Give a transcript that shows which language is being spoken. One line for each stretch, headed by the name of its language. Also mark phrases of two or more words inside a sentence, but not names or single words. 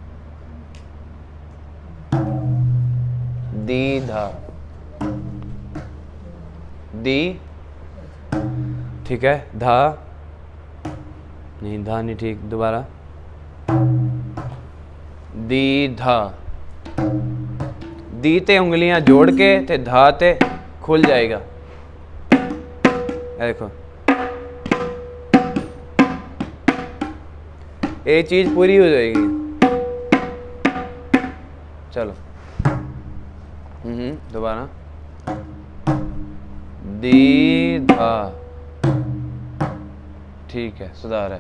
Hindi: दी धा, दी, ठीक है। धा नहीं, धा नहीं ठीक, दोबारा। दी धा, दी ते उंगलियां जोड़ के ते धा ते खुल जाएगा। देखो ये चीज पूरी हो जाएगी। चलो दोबारा। दी धा, ठीक है, सुधार है।